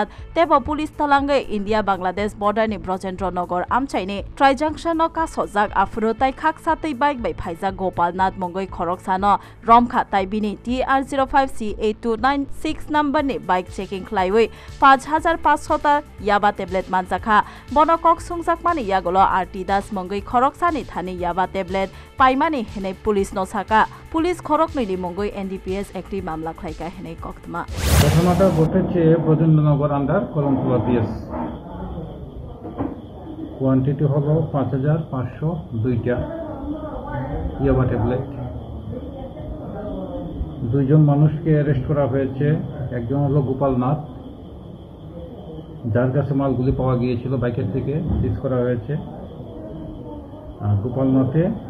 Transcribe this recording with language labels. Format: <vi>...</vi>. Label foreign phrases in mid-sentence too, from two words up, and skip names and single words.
<trp>तेब पुलिस तलांगै इन्डिया बांग्लादेश बर्डरनि ब्रजेन्द्रनगर आमचाइनि ट्राइजंक्शन कासजाक आफुरुताइ खाकसातै बाइक बै फाइजा गोपालनाथ मंगै खरकसानो रमखा ताइबिनि TR05C8296 नम्बरनि बाइक चेकिङ ख्लाइवै 5500 ता याबा टेब्लेट मानजाखा बनकक सुंजाकमानि यागलो आरटी दास मंगै खरकसानि थानि याबा टेब्लेट पाइमानि हेनै पुलिस नसाका पुलिस खरकनैनि मंगै NDPS एक्टि मामला ख्लाइका हेनै कक्तमा</trp> <bn>ঘটনাটা ঘটেছে ব্রজেন্দ্রনগর আন্ডার কলমতলা পিএস কোয়ান্টিটি হলো 5502টা ইয়াবা ট্যাবলেট দুইজন মানুষকে অ্যারেস্ট করা হয়েছে একজন হলো গোপালনাথ যার কাছে মালগুলি পাওয়া গিয়েছিল বাইকের থেকে সিজ করা হয়েছে আর গোপালনাথে</bn>